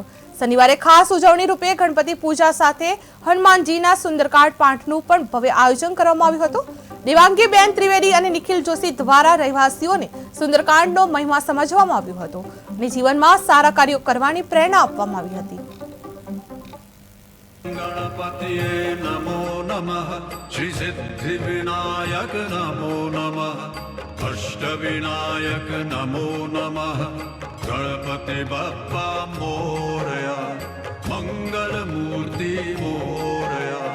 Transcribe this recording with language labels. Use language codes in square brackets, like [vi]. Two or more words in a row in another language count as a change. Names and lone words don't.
[gu] શનિવારે ખાસ ઉજવણી રૂપે ગણપતિ પૂજા સાથે હનુમાનજીના સુંદરકાંડ પાઠનું પણ ભવ્ય આયોજન કરવામાં આવ્યું હતું। દેવાંગીબેન ત્રિવેદી અને નિખિલ જોશી દ્વારા રહેવાસીઓને સુંદરકાંડનો મહિમા સમજવામાં આવ્યો હતો અને જીવનમાં સારા કાર્યો કરવાની પ્રેરણા આપવામાં આવી હતી। [sa] गणपतिये नमो नमः श्री सिद्धि विनायक नमो नमः अष्ट विनायक नमो नमः [mr] गणपति बप्पा मोरया मंगल मूर्ति मोरया